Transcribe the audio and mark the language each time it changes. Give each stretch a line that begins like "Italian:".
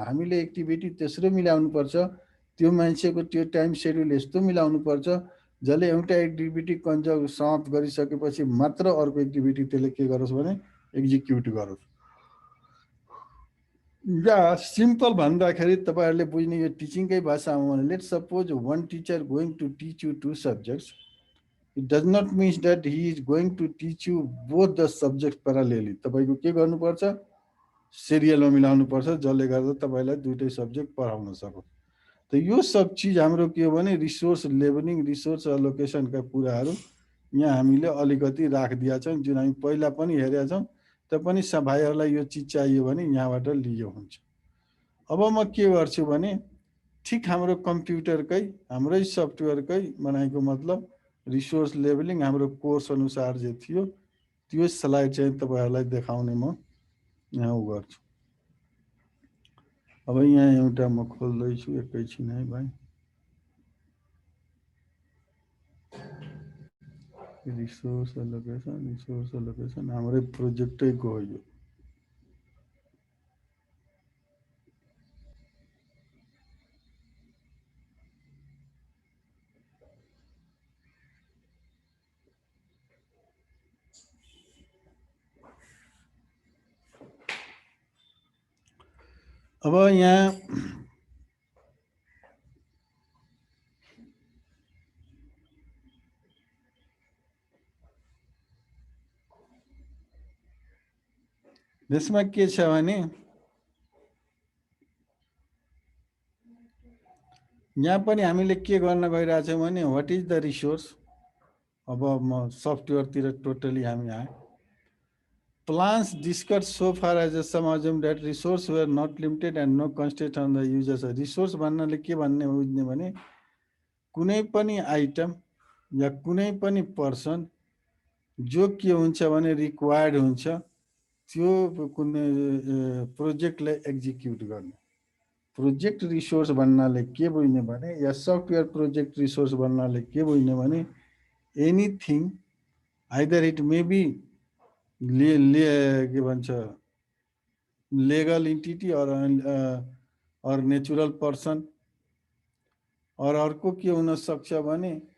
Nepali: हामीले एक्टिभिटी तेस्रो मिलाउनुपर्छ, त्यो मान्छेको त्यो टाइम सेड्युल यस्तो मिलाउनुपर्छ जसले एउटा एक्टिभिटी समाप्त गरिसकेपछि मात्र अर्को एक्टिभिटी त्यसले के गरोस् भने एक्जिक्युट गरोस्। या सिम्पल भन्दाखेरि तपाईँहरूले बुझ्ने यो टिचिङकै भाषामा भने let suppose
English: one teacher going to teach you 2 subjects. It does not mean that he is going to teach you both the subjects parallelly.
Nepali: तपाईँको के गर्नुपर्छ, सिरियलमा मिलाउनुपर्छ जसले गर्दा तपाईँलाई दुईटै सब्जेक्ट पढाउन सकोस्। त यो सब चिज हाम्रो के हो भने रिसोर्स लेभलिङ, रिसोर्स एलोकेसनका कुराहरू यहाँ हामीले अलिकति राखिदिएका छौँ, जुन हामी पहिला पनि हेरेका छौँ। त पनि भाइहरूलाई यो चिज चाहियो भने यहाँबाट लियो हुन्छ। अब म के गर्छु भने ठिक हाम्रो कम्प्युटरकै हाम्रै सफ्टवेयरकै बनाएको मतलब रिसोर्स लेभलिङ हाम्रो कोर्स अनुसार जे थियो त्यो स्लाइड चाहिँ तपाईँहरूलाई देखाउने म यहाँ उ गर्छु। अब यहाँ एउटा म खोल्दैछु, एकैछिन है भाइ। रिसोर्स एलोकेसन हाम्रै प्रोजेक्टैको हो यो। अब यहाँ त्यसमा के छ भने यहाँ पनि हामीले के गर्न गइरहेछौँ भने व्हाट इज द रिसोर्स। अब म सफ्टवेयरतिर टोटली हामी आए।
English: Plans discussed so far as some assume that resources were not limited and no constraint on the users.
Nepali: Resource भन्नाले के भन्ने बुझ्ने भने कुनै पनि आइटम या कुनै पनि पर्सन जो के हुन्छ भने रिक्वायर्ड हुन्छ त्यो कुनै प्रोजेक्टलाई एक्जिक्युट गर्ने। प्रोजेक्ट रिसोर्स भन्नाले के बुझ्ने भने या सफ्टवेयर प्रोजेक्ट रिसोर्स भन्नाले के बुझ्ने भने anything either it may be के भन्छ लेगल इन्टिटी और नेचुरल पर्सन, और अर्को के हुन सक्छ भने